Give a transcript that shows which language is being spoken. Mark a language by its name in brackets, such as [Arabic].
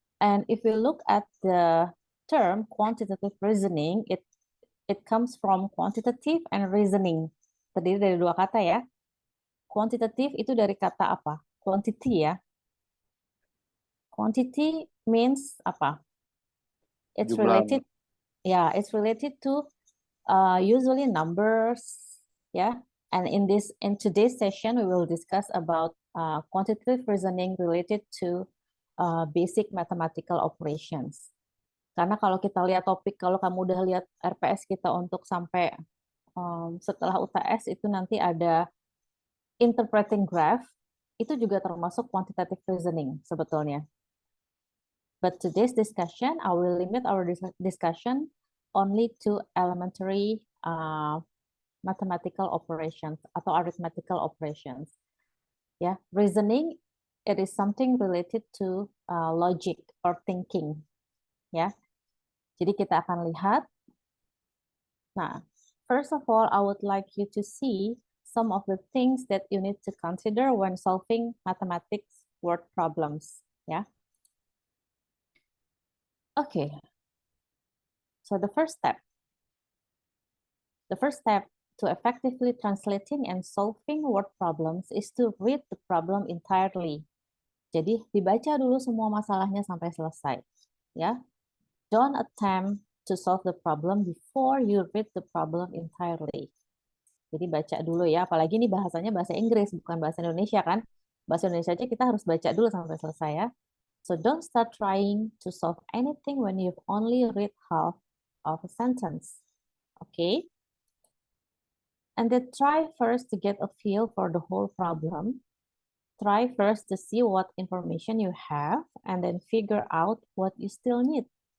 [English] And if we look at the term quantitative reasoning, it comes from quantitative and reasoning. [Indonesian] Terdiri dari dua kata ya. Quantitative itu dari kata apa? [English] Quantity ya. Quantity means apa? It's [Indonesian] Jumlah. [English] related Yeah, it's related to usually numbers. Yeah, and in today's session we will discuss about quantitative reasoning related to basic mathematical operations. [Indonesian] Karena kalau kita lihat topik, kalau kamu udah lihat RPS kita untuk sampai setelah UTS itu nanti ada interpreting graph, itu juga termasuk quantitative reasoning sebetulnya. [English] But today's discussion, I will limit our discussion only to elementary mathematical operations atau arithmetical operations. Yeah, reasoning, it is something related to logic or thinking. [Indonesian] Ya, jadi kita akan lihat. [English] Nah, first of all, I would like you to see some of the things that you need to consider when solving mathematics word problems. Yeah. Okay. So the first step to effectively translating and solving word problems is to read the problem entirely. [Indonesian] Jadi dibaca dulu semua masalahnya sampai selesai. Ya. [English] Don't attempt to solve the problem before you read the problem entirely. [Indonesian] Jadi baca dulu ya, apalagi ini bahasanya bahasa Inggris, bukan bahasa Indonesia kan. Bahasa Indonesia aja kita harus baca dulu sampai selesai ya. [English] So don't start trying to solve anything when you've only read half of a sentence. Okay? And then try first to get a feel for the whole problem. Try first to see what information you have and then figure out what you still need.